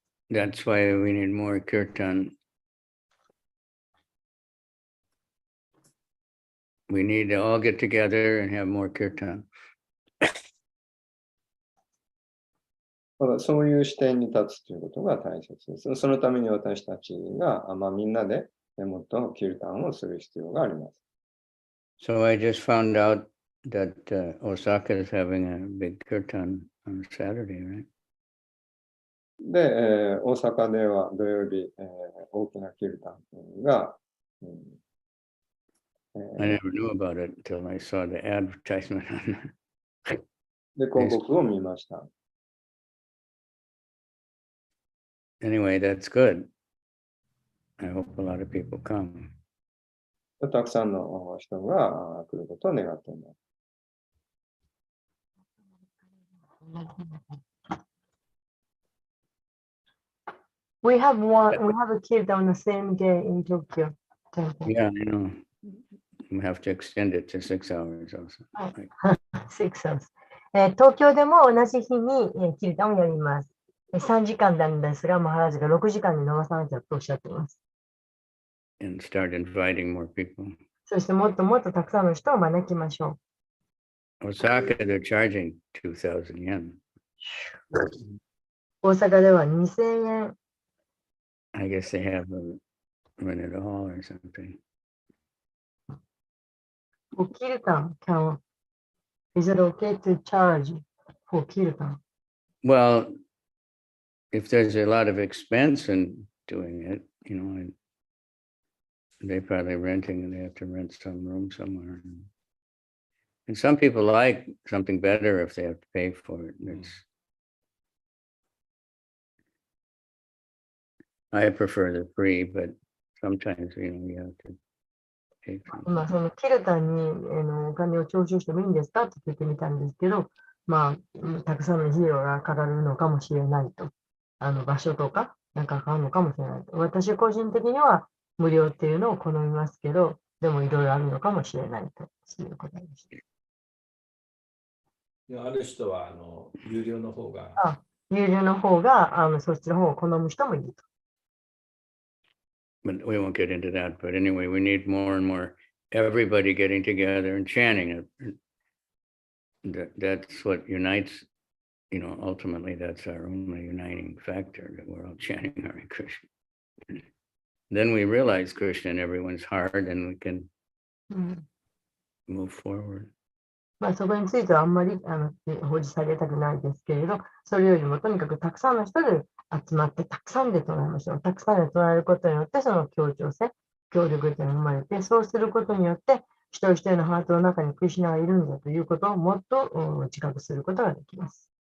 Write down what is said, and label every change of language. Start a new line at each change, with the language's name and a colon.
English: That's why we need more kirtan. We need to all get together and have more kirtan.
Japanese: そういう視点に立つということが大切です。そのために私たちが、みんなでもっとキルタンをする必要があります。
English: So I just found out that Osaka is having a big kirtan on Saturday, right?
Japanese: で、大阪では土曜日、大きなキルタンが、
English: I never knew about it until I saw the advertisement on
Japanese: で、広告を見ました。
English: Anyway, that's good. I hope a lot of people come.
Japanese: たくさんの人が来ることを願っています。
English: We have a kid on the same day in Tokyo. Yeah, I know. We have to extend it to 6 hours also. 6 hours.
Japanese: 東京でも同じ日にキルタンをやります。3時間なんですが、マハラジが6時間に伸ばさなきゃとおっしゃっています。
English: And start inviting more people.
Japanese: そしてもっともっとたくさんの人を招きましょう。
English: Osaka, they're charging 2,000 yen.
Japanese: 大阪では2000円。
English: I guess they have a rented a hall or something. For kirtan, is it okay to charge for kirtan? Well, if there's a lot of expense in doing it, they probably renting and they have to rent some room somewhere. And some people like something better if they have to pay for it. I prefer the free, but sometimes, you have to pay for it.
Japanese: そのキルタンにお金を徴収してもいいんですかって聞いてみたんですけど、たくさんの費用がかかるのかもしれないと。場所とか、なんかかかるのかもしれないと。私個人的には無料っていうのを好みますけど、でもいろいろあるのかもしれないということでした。ある人は有料の方が。有料の方がそっちの方を好む人もいると。
English: But we won't get into that. But anyway, we need more and more everybody getting together and chanting it. That's what unites, ultimately that's our only uniting factor, that we're all chanting Hare Krishna. then we realize Krishna in everyone's heart and we can うん、 move forward.
Japanese: まあ、そこについてはあんまり掘り下げたくないですけれど、それよりもとにかくたくさんの人で集まって、たくさんで唱えましょう。たくさんで唱えることによって、その協調性、協力というのが生まれて、そうすることによって、一人一人のハートの中にクリシュナがいるんだということをもっと自覚することができます。